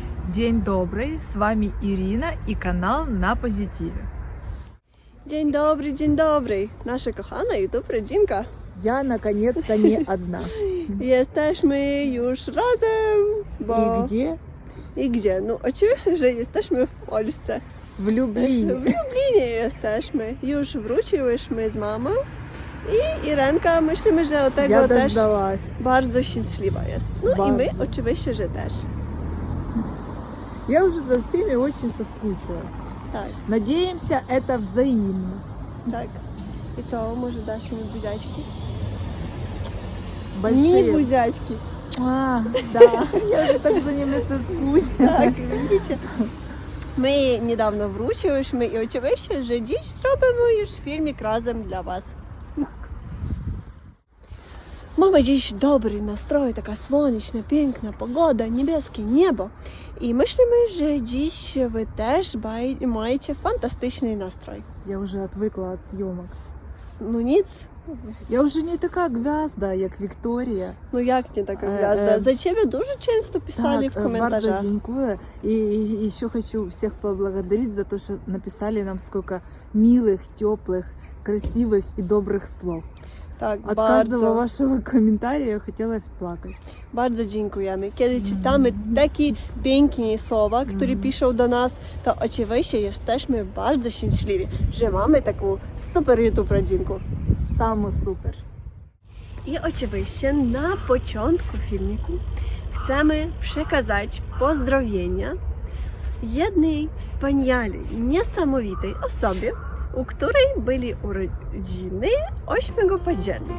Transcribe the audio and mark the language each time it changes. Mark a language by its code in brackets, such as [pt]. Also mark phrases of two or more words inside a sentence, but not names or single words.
[ru] День добрый, с вами Ирина и канал На Позитиве. [pl] Dzień dobry, nasza kochana YouTube rodzinka. [ru] Я наконец-то не одна. [pl] Jesteśmy już razem, bo... [ru] И где? [pl] I gdzie? No oczywiście, że jesteśmy w Polsce. [ru] В Люблине. [pl] W Lublinie jesteśmy. Już wróciłyśmy z mamą i Irenka, myślimy, że od tego [ru] Я [pl] też [ru] дождалась. [pl] bardzo szczęśliwa jest. No i my Bardzo. oczywiście, że też. [ru] Я уже за всеми очень соскучилась. [pl] Tak, [ru] Надеемся, это взаимно. [pl] tak. I co, może dasz mi buziaczki? [ru] Большие. [pl] Mi buziaczki. [ru] А, да, я уже так за ними соскучилась. [pl] Tak, widzicie? My niedawno wróciłyśmy i oczywiście, że dziś zrobimy już filmik razem dla Was. Mamy dziś dobry nastrój, taka słoneczna, piękna pogoda, niebieskie niebo. I myślimy, że dziś Wy też macie fantastyczny nastrój. [ru] Я уже отвыкла от съемок. [pl] No nic, [ru] Я уже не такая гвязда, як Виктория. [pl] no jak nie taka gwiazda. Za Ciebie dużo często pisali w bardzo komentarzach. dziękuję. [ru] И еще хочу всех поблагодарить за то, что написали нам сколько милых, теплых, красивых и добрых слов. [pl] Tak, [ru] От каждого вашего комментария хотелось плакать. [pl] Bardzo dziękujemy. Kiedy czytamy takie piękne słowa, które piszą do nas, to oczywiście jesteśmy bardzo szczęśliwi, że mamy taką super YouTube rodzinkę. [ru] Самый супер. [pl] I oczywiście na początku filmiku chcemy przekazać pozdrowienia jednej wspaniałej, niesamowitej osobie, u której byli urodziny 8 października.